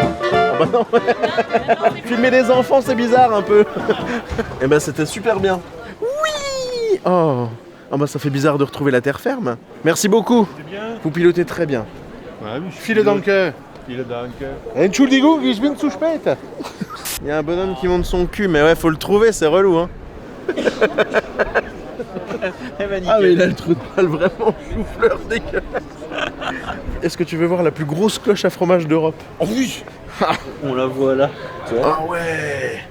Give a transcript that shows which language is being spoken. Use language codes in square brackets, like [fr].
[fr] Ah bah non. Filmer des enfants, c'est bizarre un peu. Et ben c'était super bien. Oui. Oh. Ah bah ça fait bizarre de retrouver la terre ferme. Merci beaucoup. Vous pilotez très bien. [de] Vielen Dank. Vielen Dank. Entschuldigung, ich bin zu spät. [fr] Il y a un bonhomme qui monte son cul, mais ouais, faut le trouver, c'est relou, hein. Ah mais il a le trou de balle vraiment chou-fleur dégueulasse. Est-ce que tu veux voir la plus grosse cloche à fromage d'Europe? Oh oui. On la voit là. Ah ouais.